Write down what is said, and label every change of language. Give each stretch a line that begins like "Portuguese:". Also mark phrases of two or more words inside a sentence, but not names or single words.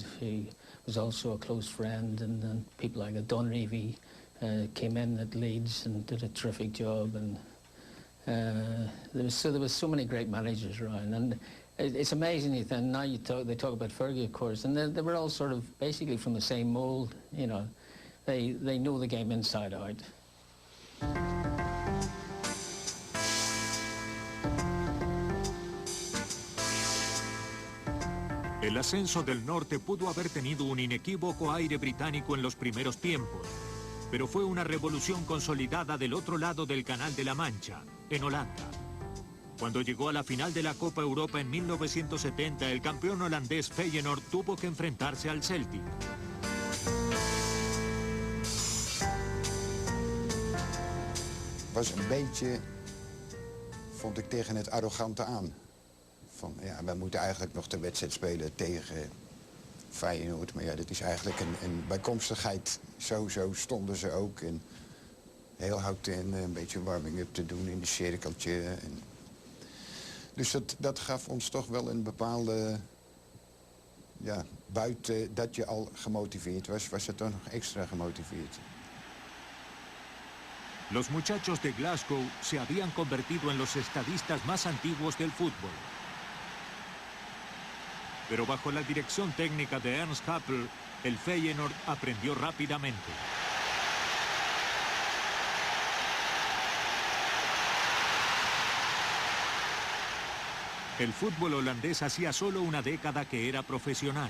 English: He was also a close friend. And people like Don Revie came in at Leeds and did a terrific job. And there was so many great managers around. And it's amazing, Ethan. Now they talk about Fergie, of course, and they were all sort of basically from the same mould. You know, they know the game inside out.
Spanish: El ascenso del norte pudo haber tenido un inequívoco aire británico en los primeros tiempos, pero fue una revolución consolidada del otro lado del Canal de la Mancha, en Holanda. Cuando llegó a la final de la Copa Europa en 1970, el campeón holandés Feyenoord tuvo que enfrentarse al Celtic.
Dutch: Was een beetje, vond ik, tegen het arrogante aan. Van, ja, wij moeten eigenlijk nog de wedstrijd spelen tegen Feyenoord. Maar ja, dat is eigenlijk een bijkomstigheid. Zo stonden ze ook. En heel houten een beetje warming-up te doen in een cirkeltje. En dus dat gaf ons toch wel een bepaalde... Ja, buiten dat je al gemotiveerd was het toch nog extra gemotiveerd.
Spanish: Los muchachos de Glasgow se habían convertido en los estadistas más antiguos del fútbol. Pero bajo la dirección técnica de Ernst Happel, el Feyenoord aprendió rápidamente. El fútbol holandés hacía solo una década que era profesional.